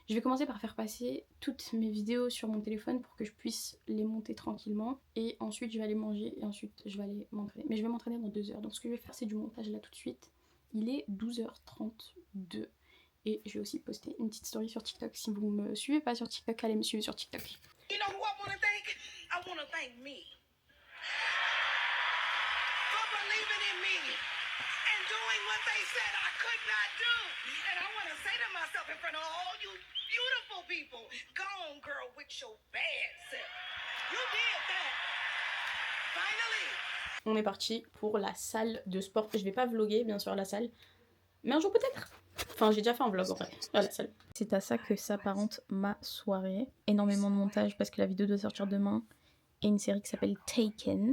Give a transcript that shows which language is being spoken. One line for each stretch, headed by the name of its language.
French: Je vais commencer par faire passer toutes mes vidéos sur mon téléphone pour que je puisse les monter tranquillement. Et ensuite, je vais aller manger et ensuite, je vais aller m'entraîner. Mais je vais m'entraîner dans 2 heures. Donc, ce que je vais faire, c'est du montage là tout de suite. Il est 12h32. Et je vais aussi poster une petite story sur TikTok. Si vous me suivez pas sur TikTok, allez me suivre sur TikTok.
English: You know who I wanna thank? I wanna thank me. For believing in me and doing what they said I could not do. And I wanna say to myself in front of all you beautiful people, go on girl with your bad self. You did that. Finally.
French: On est parti pour la salle de sport. Je vais pas vlogger bien sûr la salle, mais un jour peut-être. Enfin, j'ai déjà fait un vlog en fait, à la salle. C'est à ça que s'apparente ma soirée. Énormément de montage parce que la vidéo doit sortir demain. Et une série qui s'appelle Taken.